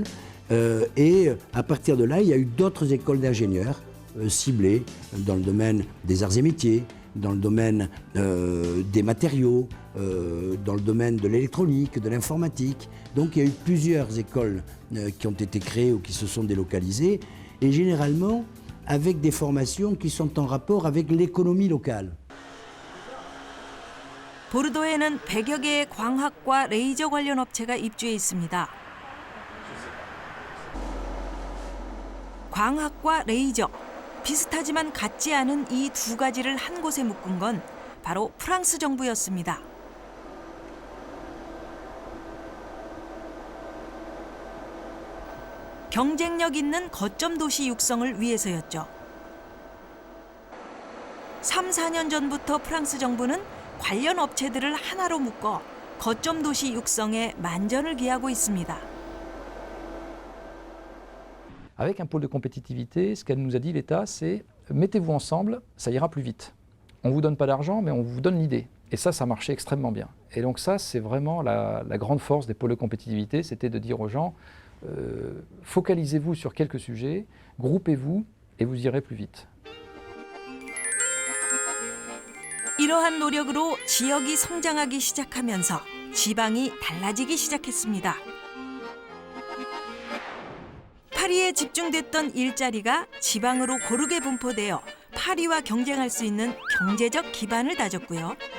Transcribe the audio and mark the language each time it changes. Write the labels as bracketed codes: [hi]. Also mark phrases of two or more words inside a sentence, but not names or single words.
[fr] Et à partir de là, il y a eu d'autres écoles d'ingénieurs ciblées dans le domaine des arts et métiers, dans le domaine des matériaux, dans le domaine de l'électronique, de l'informatique. Donc il y a eu plusieurs écoles qui ont été créées ou qui se sont délocalisées, et généralement avec des formations qui sont en rapport avec l'économie locale. [ko] 보르도에는 100여 개의 광학과 레이저 관련 업체가 입주해 있습니다. 광학과 레이저, 비슷하지만 같지 않은 이 두 가지를 한 곳에 묶은 건 바로 프랑스 정부였습니다. 경쟁력 있는 거점 도시 육성을 위해서였죠. 3, 4년 전부터 프랑스 정부는 관련 업체들을 하나로 묶어 거점 도시 육성에 만전을 기하고 있습니다. [fr] Avec un pôle de compétitivité, ce qu'elle nous a dit l'État, c'est mettez-vous ensemble, ça ira plus vite. On ne vous donne pas d'argent, mais on vous donne l'idée. Et ça marchait extrêmement bien. Et donc ça, c'est vraiment la grande force des pôles de compétitivité, c'était de dire aux gens, focalisez-vous sur quelques sujets, groupez-vous et vous irez plus vite. [ko] 이러한 노력으로 지역이 성장하기 시작하면서 지방이 달라지기 시작했습니다. 파리에 집중됐던 일자리가 지방으로 고르게 분포되어 파리와 경쟁할 수 있는 경제적 기반을 다졌고요.